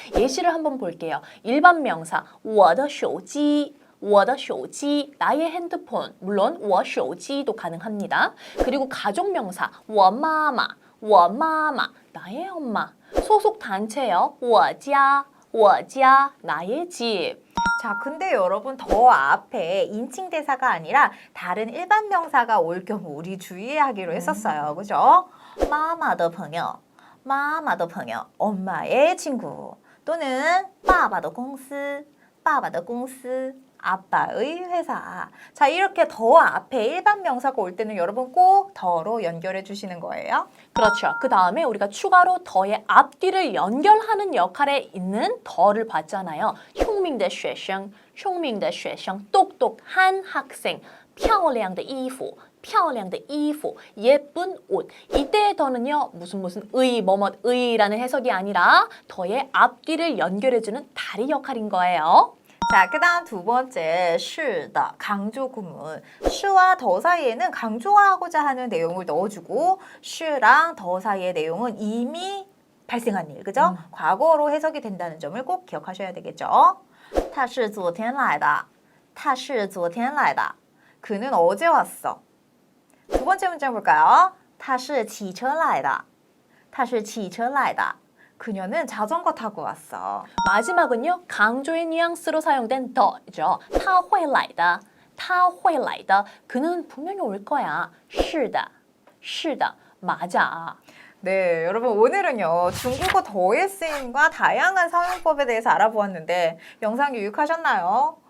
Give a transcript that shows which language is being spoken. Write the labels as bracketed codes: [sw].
[ko] 예시를 한번 볼게요. 일반 명사 [zh] 我的手机我的手机 [ko] 나의 핸드폰 물론 [zh] 我手机 [ko] 도 가능합니다. 그리고 가족 명사 [zh] 我妈妈我妈妈 [ko] 나의 엄마. 소속 단체요. [zh] 我家 我家 [ko] 나의 집. 자, 근데 여러분 더 앞에 인칭 대사가 아니라 다른 일반 명사가 올 경우 우리 주의하기로 했었어요. 그죠? [zh] 妈妈的朋友,妈妈的朋友, [ko] 엄마의 친구. 또는 [zh] 爸爸的公司,爸爸的公司, [ko] 아빠의 회사. 자, 이렇게 더 앞에 일반 명사가 올 때는 여러분 꼭 더로 연결해 주시는 거예요. 그렇죠. 그 다음에 우리가 추가로 더의 앞뒤를 연결하는 역할에 있는 더를 봤잖아요. [zh] 聪明的学生,聪明的学生, [ko] 똑똑한 학생, [zh] 漂亮的衣服,漂亮的衣服, [ko] 예쁜 옷. 이때의 더는요, 무슨 의, 뭐뭐의라는 해석이 아니라 더의 앞뒤를 연결해주는 다리 역할인 거예요. 자, 그 다음 두 번째, [zh] 是的, [ko] 강조 구문. 是와 더 사이에는 강조하고자 하는 내용을 넣어주고 是랑 더 사이의 내용은 이미 발생한 일, 그죠? 과거로 해석이 된다는 점을 꼭 기억하셔야 되겠죠? [zh] 他是昨天来的,他是昨天来的. [ko] 그는 어제 왔어. 두 번째 문장 볼까요? [zh] 他是骑车来的,他是骑车来的. [ko] 그녀는 자전거 타고 왔어. 마지막은요, 강조의 뉘앙스로 사용된 더죠. [zh] 他会来的,他会来的. [ko] 그는 분명히 올 거야. [zh] 是的,是的, [ko] 맞아. 네, 여러분 오늘은요 중국어 더의 쓰임과 다양한 사용법에 대해서 알아보았는데 영상 유익하셨나요?